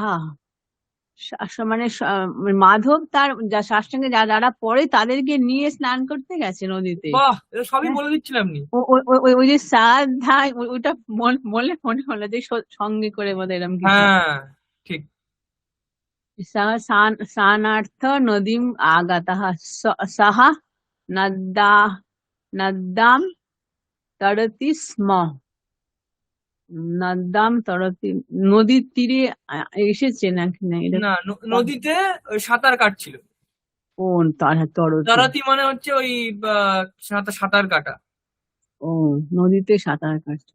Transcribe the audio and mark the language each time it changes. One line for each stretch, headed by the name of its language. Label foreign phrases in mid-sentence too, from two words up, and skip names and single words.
Bangla: মানে মাধব তার সঙ্গে যারা পড়ে তাদেরকে নিয়ে স্নান করতে গেছে নদীতে। বাহ, এটা সবই হ্যাঁ, বলে দিচ্ছিলেন আপনি। ওই যে সাধ্যায় ওইটা মনে হলো যে সঙ্গে করে বোধ এরকম কিছু। হ্যাঁ, ঠিক।
Sanskrit: सः स्नानार्थ नदीम् आगतः। सः नद्यां तरति स्म। নদ্যাম তরতি,
Bangla: নদীর তীরে এসেছে নাকি? না, এটা না, নদীতে ওই সাঁতার কাটছিল। ও তরতি। তারাতি মানে হচ্ছে ওই সাঁতার কাটা। ও, নদীতে সাঁতার কাটছে।